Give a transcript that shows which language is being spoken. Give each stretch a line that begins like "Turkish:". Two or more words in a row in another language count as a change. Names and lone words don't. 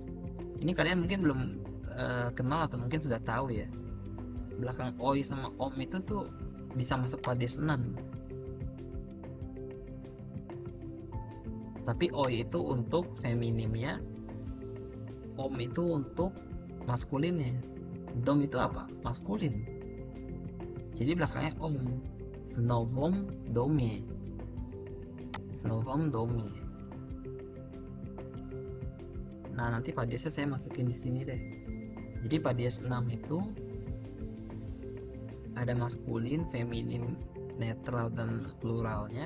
Indonesian: Ini kalian mungkin belum kenal atau mungkin sudah tahu ya, belakang oi sama om itu tuh bisa masuk pades 6. Tapi oi itu untuk feminimnya, om itu untuk maskulinnya. Dom itu apa? Maskulin. Jadi belakangnya om.
Russian: В новом доме.
Indonesian: Nah, nanti padesnya saya masukin di sini deh. Jadi pades 6 itu ada maskulin, feminim, netral, dan pluralnya.